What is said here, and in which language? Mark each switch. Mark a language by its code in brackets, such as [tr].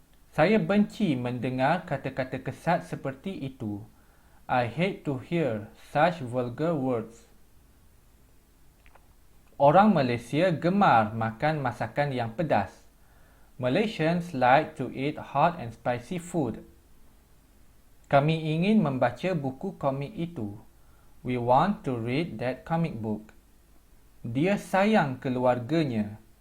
[ms] Saya benci mendengar kata-kata kesat seperti itu. [en] I hate to hear such vulgar words. [ms] Orang Malaysia gemar makan masakan yang pedas. [en] Malaysians like to eat hot and spicy food. [ms] Kami ingin membaca buku komik itu. [en] We want to read that comic book. [ms] Dia sayang keluarganya.